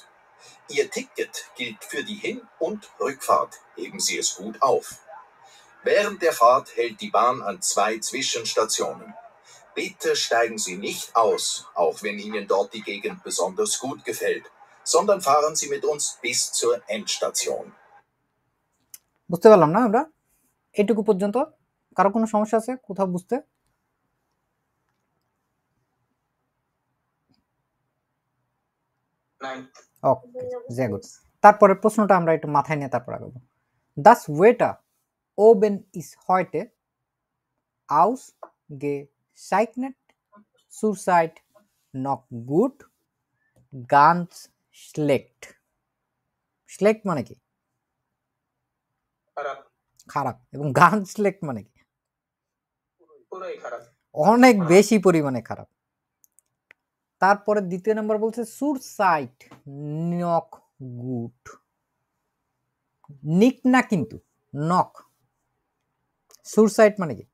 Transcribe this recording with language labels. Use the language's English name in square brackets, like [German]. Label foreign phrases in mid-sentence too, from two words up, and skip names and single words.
[German] Ihr Ticket gilt für die Hin- und Rückfahrt. Heben Sie es gut auf. Während der Fahrt hält die Bahn an 2 Zwischenstationen. Bitte steigen Sie nicht aus, auch wenn Ihnen dort die Gegend besonders gut gefällt, sondern fahren Sie mit uns bis zur Endstation. [Bangla] বুঝতে পারলাম না আমরা এটুকু পর্যন্ত? কারো কোনো সমস্যা আছে কোথাও বুঝতে? ওকে, [English] very good. [Bangla] তারপরে প্রশ্নটা আমরা একটু মাথায় নিয়ে তারপর আগাবো। [German] Das Wetter oben ist heute ausgezeichnet, zurzeit noch gut, ganz schlecht. [Bangla] schlecht মানে কি? খারাপ, খারাপ। এবং [German] ganz schlecht [Bangla] মানে কি? পুরোই খারাপ। অনেক বেশি পরিমাণে খারাপ। তারপরে দ্বিতীয় নাম্বার বলছে [German] zurzeit noch gut. [Bangla] নিক না কিন্তু, নক। সুরসাইট মানে কি?